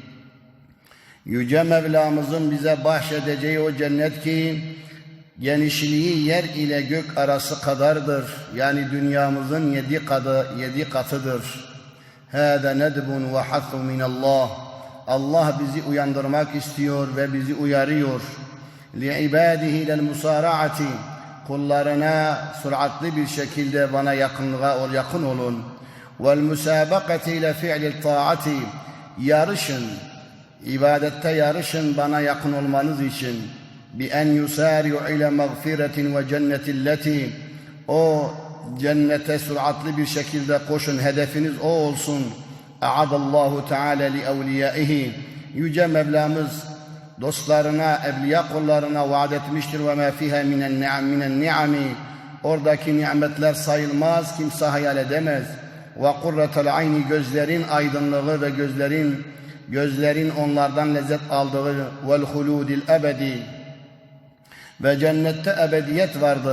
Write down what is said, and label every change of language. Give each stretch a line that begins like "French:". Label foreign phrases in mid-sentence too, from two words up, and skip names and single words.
Turkish: Yüce Mevlamızın bize bahşedeceği o cennet ki genişliği yer ile gök arası kadardır. Yani dünyamızın 7 katıdır.
Arabic: هذا ندب وحث من الله.
Turkish: Allah bizi uyandırmak istiyor ve bizi uyarıyor.
Arabic: لِعِبَادِهِ لَلْمُسَارَعَةِ
Turkish: kullarına süratli bir şekilde bana yakın olun.
Arabic: وَالْمُسَابَقَةِ إِلَى فِعْلِ الطَّاعَةِ
Turkish: yarışın, ibadette yarışın bana yakın olmanız için.
Arabic: بِأَنْ يُسَارِعُ إِلَى مَغْفِرَةٍ وَجَنَّةٍ الَّتِي
Turkish: o cennete süratli bir şekilde koşun, hedefiniz o olsun.
Arabic: اَعَدَ اللّٰهُ تَعَالَى لِأَوْلِيَائِهِ
Turkish: Yüce Mevlamız dostlarına, evliya kullarına vaat etmiştir.
Arabic: وما فيها من النعم
Turkish: oradaki nimetler sayılmaz, kimse hayal edemez.
Arabic: وقرة العين
Turkish: gözlerin aydınlığı ve gözlerin onlardan lezzet aldığı
Arabic: والخلود الأبدي
Turkish: ve cennette ebediyet vardır.